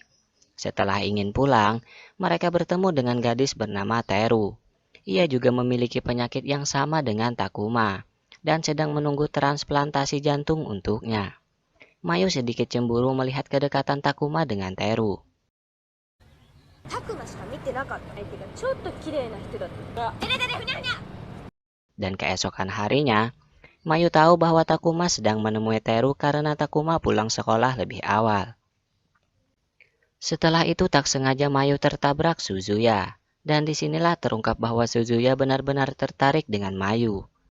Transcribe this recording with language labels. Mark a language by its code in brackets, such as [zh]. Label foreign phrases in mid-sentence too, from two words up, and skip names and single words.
[id] Setelah ingin pulang, mereka bertemu dengan gadis bernama Teru. Ia juga memiliki penyakit yang sama dengan Takuma dan sedang menunggu transplantasi jantung untuknya. Mayu sedikit cemburu melihat kedekatan Takuma dengan Teru. [ja] タクマしか見てなかった相手がちょっと綺麗な人だった。でででふにゃふにゃ。 [id] Dan keesokan harinya, Mayu tahu bahwa Takuma sedang menemui Teru karena Takuma pulang sekolah lebih awal. Setelah itu tak sengaja Mayu tertabrak Suzuya, dan disinilah terungkap bahwa Suzuya benar-benar tertarik dengan Mayu.